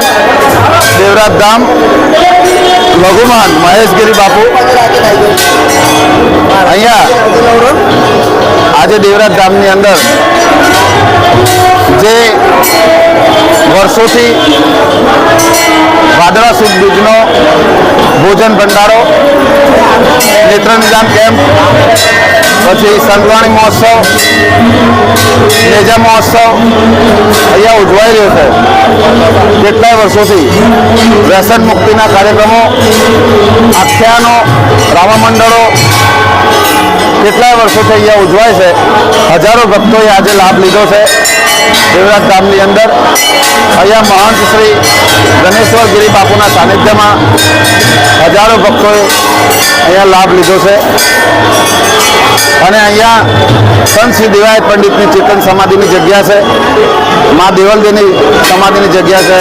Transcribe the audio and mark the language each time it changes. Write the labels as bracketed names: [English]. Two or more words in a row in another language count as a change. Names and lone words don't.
[Gujarati] દેવરાજ ધામ લઘુમાન મહેશગિરી બાપૂ અહિયા આજ દેવરાજ ધામની અંદર જે વર્ષોથી વાદળા સુદ બીજનો ભોજન ભંડારો નેત્ર નિદાન કેમ્પ પછી સંતવાણી મહોત્સવ નેજા મહોત્સવ અહિયા ઉજવાઈ રહ્યો છે। કેટલાય વર્ષોથી વ્યસન મુક્તિના કાર્યક્રમો આખ્યાનો રામા મંડળો કેટલાય વર્ષોથી અહીંયા ઉજવાય છે। હજારો ભક્તોએ આજે લાભ લીધો છે। દેવરાજ ધામની અંદર અહીંયા મહંત શ્રી ગણેશ્વર ગિરી બાપુના સાનિધ્યમાં હજારો ભક્તોએ અહીંયા લાભ લીધો છે અને અહીંયા સંત શ્રી દેવાયત પંડિતની ચેતન સમાધિની જગ્યા છે, મા દેવલદેવની સમાધિની જગ્યા છે।